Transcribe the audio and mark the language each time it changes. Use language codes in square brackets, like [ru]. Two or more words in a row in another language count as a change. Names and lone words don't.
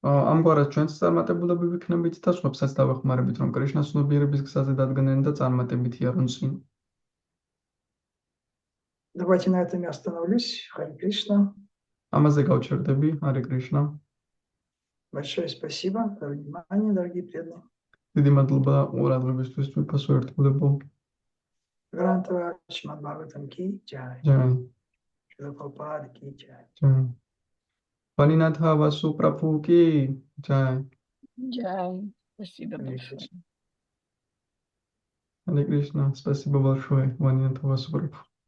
[ka] ამგვარად ჩვენც წარმატებულები ვიქნებით და სხვებსაც დავეხმარებით, რომ კრიშნას ცნობიერების გზაზე დადგნენ და წარმატებით იარონ წინ. [ru] Давайте на этом я остановлюсь. Харе Кришна. [ka] ამაზე გავჩერდები, ჰარე კრიშნა. [ru] Большое спасибо за внимание, дорогие преданные. [ka] დიდი მადლობა ყურადღებისთვის, თვითფასო ერთგულებო. [hi] ग्रंथव श्रीमद भागवतम की जय. ჯაი. श्रील प्रभुपाद की जय. ჯაი. वाणीनाथ वसु प्रभु की ჯაი. Jai. [ru] Спасибо Харе большое. Кришна. Харе Кришна, спасибо большое, Ванинатха Васу Прабху.